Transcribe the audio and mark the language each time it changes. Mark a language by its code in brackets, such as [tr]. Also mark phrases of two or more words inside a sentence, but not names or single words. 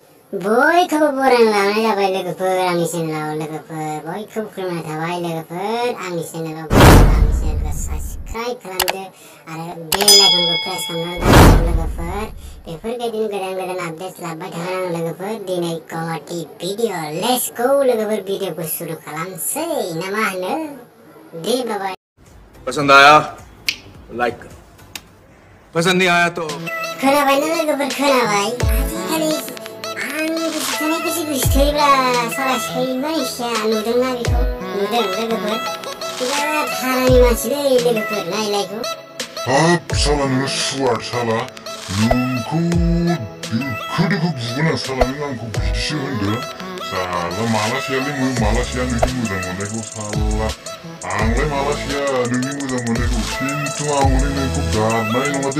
[brx] बयखौबो बरायना लाबोनाय जाबाय लोगोफोर आंनि चेनेलाव लोगोफोर बयखौबो खुलुमनाय थाबाय लोगोफोर आंनि चेनेलाव आंनि चेनेलखौ साबस्क्राइब खालामदो आरो बेल आइकनखौ प्रेस खालामना दोनदो लोगोफोर बेफोरबायदिनो गोदान आपडेट लाबोबाय थागोन आं लोगोफोर दिनै कवाटि भिडिअ [en] let's go [brx] लोगोफोर भिडिअखौ सुरु खालामसै ना मा होनो दे बाय [hi] पसंद आया लाइक करो पसंद नहीं आया तो [brx] खोनाबायना लोगोफोर खोनाबाय आजिखालि आंनि गोसोथोनाय गोसोथोयोब्ला साला सैमानिसै नुदोंना बेखौ नुदों लोगोफोर बिराद हारानि मानसिलै लोगोफोर नायलायखौ हाब साला नोङो सुवार साला नोंखौ दोखो बुगोन आं साला नों आंखौ बिदिसो होनदों साला मालासेयालै मालासेया नोंनि मोजां मोननायखौ साला आंलाय मालासेया नोंनि मोजां मोननायखौ खिन्थु आं हले नोंखौ गारनाय नङा दै